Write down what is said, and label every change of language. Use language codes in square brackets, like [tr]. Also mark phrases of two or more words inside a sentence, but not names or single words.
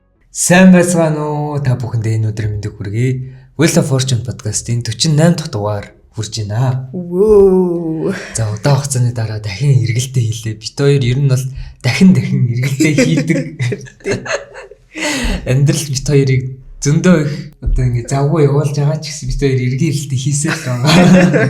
[mn] Сайн байцгаана уу та бүхэндээ энэ өдрийн мэндийг хүргэе. Wheel of Fortune podcast-ийн 48 дахь дугаар хүрж байна. Вөө. За удаан хугацааны дараа дахин эргэлтээ хийлээ. Бид хоёр ер нь бол дахин эргэлтээ хийдэг. Амьдрал бит хоёрыг зөндөө их одоо ингэ завгүй явуулж байгаа ч гэсэн бит хоёр эргэн эргэлтээ хийсэл байгаа.